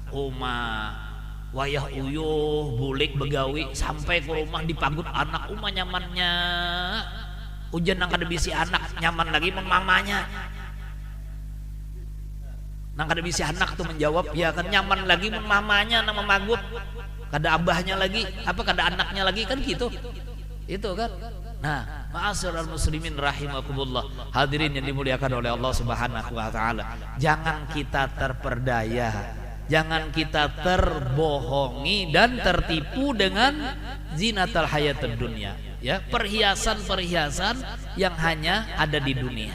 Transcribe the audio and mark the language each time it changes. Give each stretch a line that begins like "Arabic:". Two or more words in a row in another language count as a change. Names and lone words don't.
Banjar: Wayah uyuh bulik begawi sampai ke rumah dipagut anak nyamannya. Ujian nang kada bisi anak nyaman lagi mamanya. Nang kada bisi anak tuh menjawab ya kan nyaman lagi mamanya nang memagut. Kada abahnya lagi, kada anaknya lagi kan gitu. Itu kan.
Indonesian: Nah,
Arabic: معاشر المسلمين رحمكم الله,
Indonesian: hadirin yang dimuliakan oleh Allah
Arabic: سبحانه وتعالى.
Indonesian: Jangan kita terperdaya. Jangan kita terbohongi dan tertipu dengan
Arabic: زينة الحياة الدنيا,
Indonesian: ya, perhiasan-perhiasan yang hanya ada di dunia.